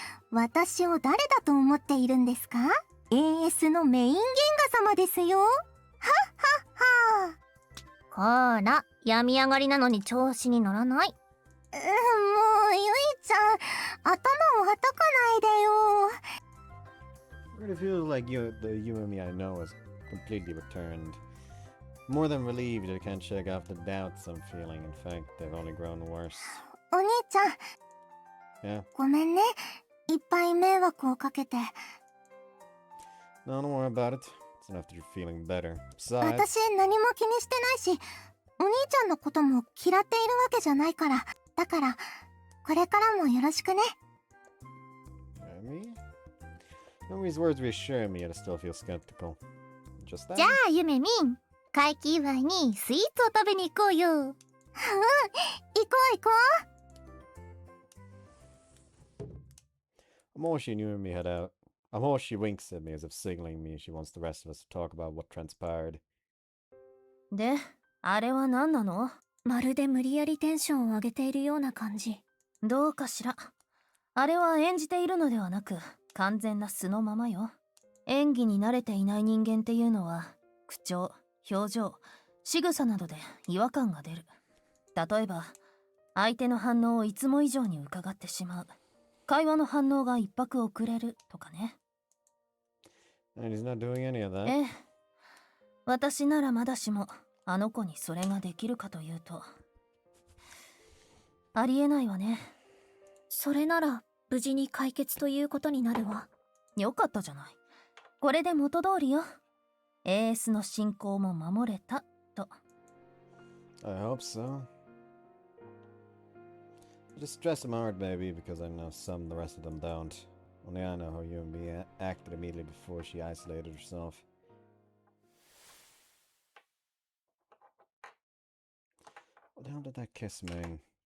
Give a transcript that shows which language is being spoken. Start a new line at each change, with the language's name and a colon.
Japanese: 私を誰だと思っているんですか？AS のメイン原画様ですよ。はっはっは。ほーら、病み上がりなのに調子に乗らない。もうゆいちゃん、頭をはたかないでよ。
English: It really feels like the Yumemi I know has completely returned. More than relieved, I can't shake off the doubts I'm feeling. In fact, they've only grown worse.
Japanese: お兄ちゃん、
English: Yeah.
Japanese: ごめんね。いっぱい迷惑をかけて。
English: No, don't worry about it. It's enough that you're feeling better. Besides,
Japanese: 私何も気にしてないし、お兄ちゃんのことも嫌っているわけじゃないから。だから、これからもよろしくね。
English: Yumemi? Yumi's words reassure me, yet I still feel skeptical. Just that?
Japanese: じゃあ、ゆめみん、会期祝いにスイーツを食べに行こうよ。うん、行こう行こう。
English: Amoshi and Yumemi head out. Amoshi winks at me as if signaling me she wants the rest of us to talk about what transpired.
Japanese: で、あれは何なの？まるで無理やりテンションを上げているような感じ。どうかしら。あれは演じているのではなく、完全な素のままよ。演技に慣れていない人間っていうのは、口調、表情、仕草などで違和感が出る。例えば、相手の反応をいつも以上に伺ってしまう。会話の反応が一拍遅れるとかね。
English: And he's not doing any of that.
Japanese: ええ。私ならまだしも、あの子にそれができるかというと、ありえないわね。それなら無事に解決ということになるわ。よかったじゃない。これで元通りよ。AS の進行も守れたと。
English: I hope so. I just stress him hard, maybe, because I know some, the rest of them don't. Only I know how Yumi acted immediately before she isolated herself. What the hell did that kiss mean?